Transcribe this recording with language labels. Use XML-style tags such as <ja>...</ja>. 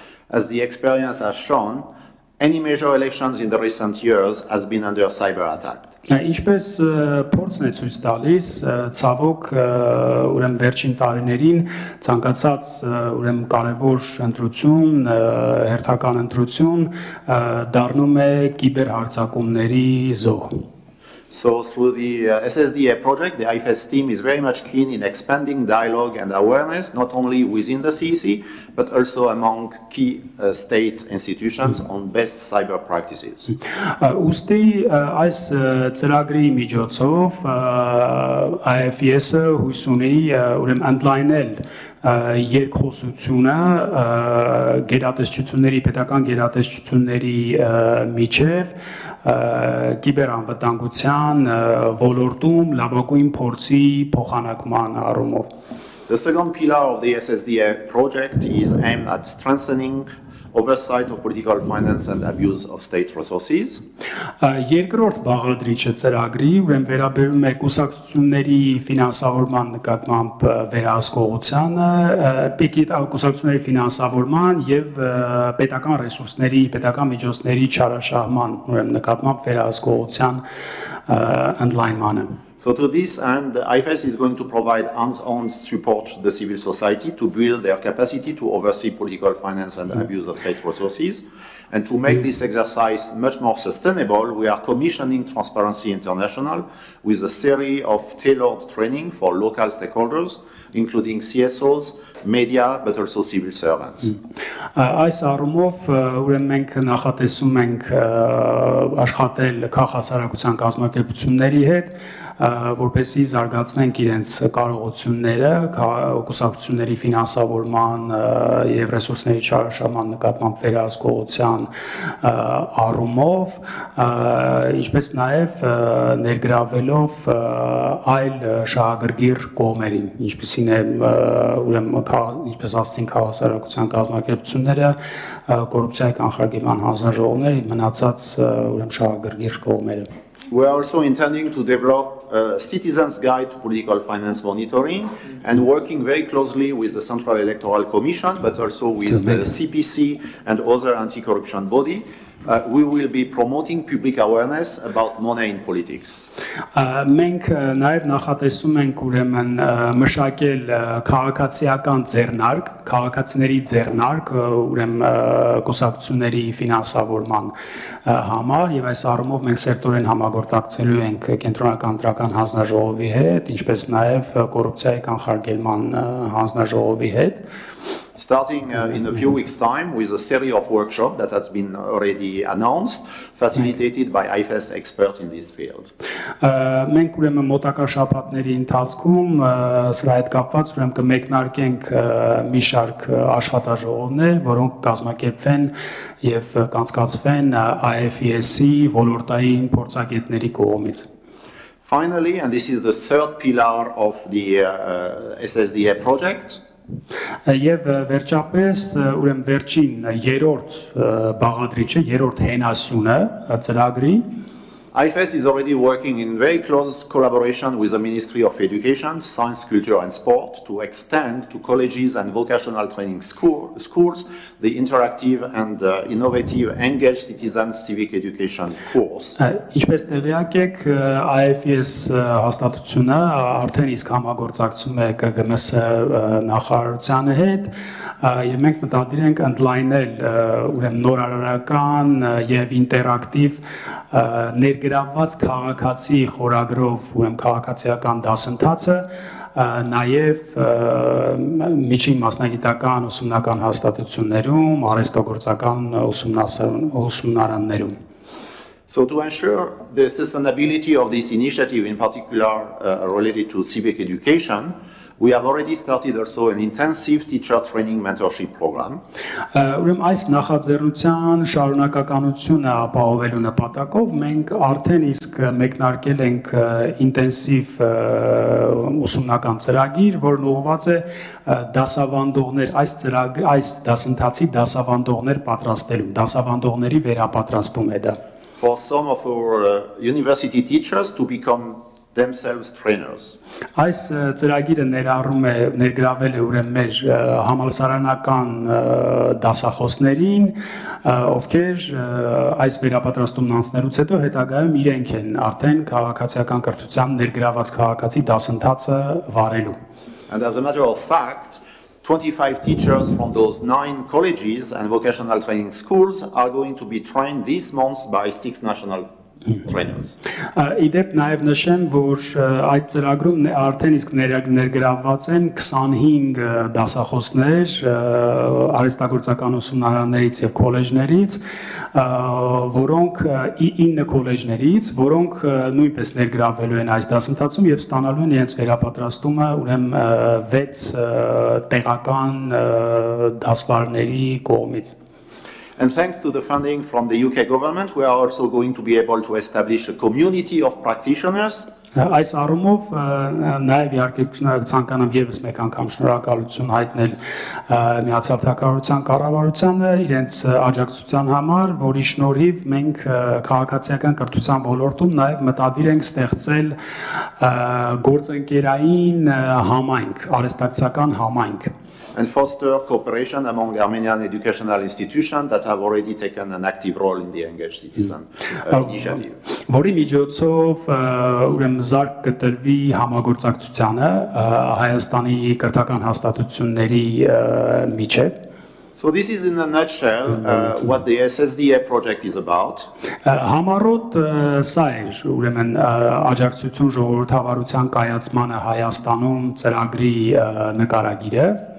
<en>As the experience has shown, any major elections in the recent years has been under cyber attack.</en> <hy>Ինչպես փորձն է ցույց տալիս, ցավոք ուրեմն վերջին տարիներին ցանկացած ուրեմն կարևոր ընտրություն, հերթական ընտրություն դառնում է կիբերհարձակումների զոհ.</hy> <en>So through the SSDA project, the IFES team is very much keen in expanding dialogue and awareness, not only within the CEC, but also among key state institutions on best cyber practices.</en> <hy>Ուստի այս ծրագրի միջոցով IFES-ը հույս ունի ուրեմն ընդլայնել երկխոսությունը գերատեսչությունների, պետական գերատեսչությունների միջև կիբերանվտանգության ոլորտում լավագույն փորձի փոխանակման առումով։</hy> <en>The second pillar of the SSDA project is aimed at strengthening oversight of political finance and abuse of state resources.</en> <hy>Երկրորդ բաղադրիչը ծրագրի ուրեմն վերաբերում է կուսակցությունների ֆինանսավորման նկատմամբ վերահսկողությանը, կուսակցությունների ֆինանսավորման եւ պետական ռեսուրսների, պետական միջոցների չարաշահման ուրեմն նկատմամբ վերահսկողության ընդլայնմանը։</hy> <en>So to this end, IFES is going to provide hands-on support to the civil society to build their capacity to oversee political finance and abuse of state resources. And to make this exercise much more sustainable, we are commissioning Transparency International with a series of tailored training for local stakeholders, including CSOs, media, but also civil servants.</en> <hy>Այս առումով ուրեմն մենք նախատեսում ենք աշխատել քաղաքասարակության կազմակերպությունների հետ, որպեսզի զարգացնենք իրենց կարողությունները կուսակցությունների ֆինանսավորման եւ ռեսուրսների չարաշահման նկատմամբ վերահսկողության առումով, ինչպես նաեւ ներգրավելով այլ շահագրգիռ կողմերին, ինչպեսին է ուրեմն ինչպես ասացին քաղաքասարակության կազմակերպությունները, կոռուպցիայի կանխարգելման հանձնաժողովները, մնացած ուրեմն շահագրգիռ կողմերը։</hy> <en>We are also intending to develop a citizens' guide to political finance monitoring and working very closely with the Central Electoral Commission, but also with the CPC and other anti-corruption body. We will be promoting public awareness about money in politics.</en> <hy>Մենք նաև նախատեսում ենք ուրեմն մշակել քաղաքացիական ձեռնարկ, քաղաքացիների ձեռնարկ, ուրեմն կուսակցությունների ֆինանսավորման համար եւ այս առումով մենք սերտորեն համագործակցելու ենք կենտրոնական դրական հանձնաժողովի հետ, ինչպես նաև կոռուպցիայի կանխարգելման հանձնաժողովի հետ.</hy> <en>Starting in a few weeks' time with a series of workshops that has been already announced, facilitated by IFES experts in this field.</en> <hy>Մենք ուրեմն մոտակա շաբաթների ընթացքում սրա հետ կապված ուրեմն կմեկնարկենք մի շարք աշխատաժողովներ, որոնք կազմակերպվեն եւ կանցկացվեն IFES-ի ոլորտային փորձագետների կողմից։</hy> <en>Finally, and this is the third pillar of the SSDA project.</en> <hy>Եվ վերջապես ուրեմն վերջին երրորդ բաղադրիչը, երրորդ հենասյունը ծրագրի</hy> <en>IFES is already working in very close collaboration with the Ministry of Education, Science, Culture and Sport to extend to colleges and vocational training schools the interactive and innovative Engaged Citizens Civic Education course.</en> <hy>Ինչպես տեղյակ եք, IFES հաստատությունը արդեն իսկ համագործակցում է ԿԸՀ-ի նախարարությանը հետ եւ մենք մտադիր ենք ընդլայնել ուրեմն նորարարական եւ ինտերակտիվ ներգրավված քաղաքացի խորագրով ուրեմն քաղաքացիական դասընթացը նաև միջին մասնագիտական ուսումնական հաստատություններում, արհեստագործական ուսումնարաններում.</hy> <en>So to ensure the sustainability of this initiative, in particular related to civic education, we have already started also an intensive teacher training mentorship program.</en> <hy>Ուրեմն այս նախաձեռնության շարունակականությունը ապահովելու նպատակով մենք արդեն իսկ մեկնարկել ենք ինտենսիվ ուսումնական ծրագիր, որն ուղղված է դասավանդողներ, այս դասընթացի դասավանդողներ պատրաստելու, դասավանդողների վերապատրաստում է դա.</hy> <en>For some of our university teachers to become themselves trainers.</en> <hy>Այս ծրագիրը ներառում է ներգրավել է ուրեմն մեր համալսարանական դասախոսներին, ովքեր այս վերապատրաստումն անցնելուց հետո հետագայում իրենք են արդեն քաղաքացիական կրթության ներգրաված քաղաքացի դասընթացը վարելու։</hy> <en>And as a matter of fact, 25 teachers from those 9 colleges and vocational training schools are going to be trained this month by 6 national trainers.</en> <hy>Իդեպ նաև նշեմ, որ այդ ծրագրում արդեն իսկ ներգրավված են 25 դասախոսներ արհեստագործական ուսումնարաններից եւ քոլեջներից, որոնք 9 քոլեջներից, որոնք նույնպես ներգրավվելու են այս դասընթացում եւ ստանալու են իրենց վերապատրաստումը ուրեմն 6 տեղական դասվարների կողմից։</hy> <en>And thanks to the funding from the UK government, we are also going to be able to establish a community of practitioners.</en> <hy>Այս առումով նաև իհարկե ցանկանամ եւս մեկ անգամ շնորհակալություն հայտնել Միացյալ Թագավորության կառավարությանը իրենց աջակցության համար, որի շնորհիվ մենք քաղաքացիական կրթության ոլորտում նաև մտադիր ենք ստեղծել գործընկերային համայնք, արհեստակցական համայնք։</hy> <en>And foster cooperation among Armenian educational institutions that have already taken an active role in the Engaged Citizen initiative.</en> <hy>Որի միջոցով ուրեմն զարգ կտրվի համագործակցությանը Հայաստանի կրթական հաստատությունների միջև։</hy> <en>So this is in a nutshell what the SSDA project is about.</en> <hy>Համառոտ սա է ուրեմն աջակցություն ժողովրդավարության կայացմանը Հայաստանում ծրագրի նկարագիրը։</hy>